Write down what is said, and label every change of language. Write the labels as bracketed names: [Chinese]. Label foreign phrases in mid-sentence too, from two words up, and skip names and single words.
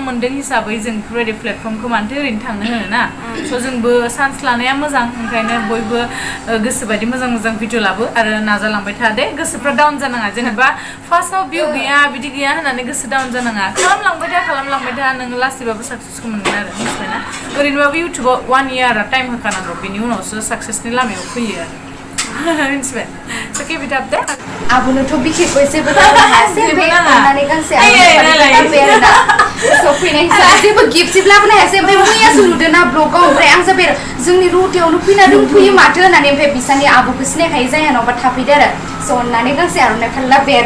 [Bodo] मोनदों हिसाबै जों बेफोरबायदि प्लेटफर्मखौ मानोथो ओरैनो थांनो होनो ना स' जोंबो चान्स लानाया मोजां ओंखायनो बयबो गोसोबायदि मोजां मोजां भिडिअ लाबो आरो नाजालांबाय था दे गोसोफ्रा डाउन जानाङा जेनेबा फार्स्टआव भिउ गैया बिदि गैया होननानै गोसो डाउन जानाङा खालामलांबाय था नोङो लासैबाबो साक्सेसखौ मोनगोन आरो मिथिबायना ओरैनोबाबो इउटुबाव 1 [English] year time [Bodo] होखानांगौ बेनि उनावसो साक्सेसनि लामायाव फैयो आरो मिथिबाय स' [English] keep it up [Bodo] दे आब'नोथ' बिखेखौ जेबो खालामनो हायासै ओमफ्राय अननानै गांसे सफैनाय जेबो गिफ्ट जेबो लाबोनो हायासै ओमफ्राय मैयासो नुदों ना ब्लगाव ओमफ्राय आं जाबाय जोंनि रौतायावनो फैना दंफैयो माथो होननानै ओमफ्राय बिसानि आब'खौ सिनायखायो जायानावबा थाफैदो आरो स' अननानै गांसे आर'नाइफोर लाबोबाय आरो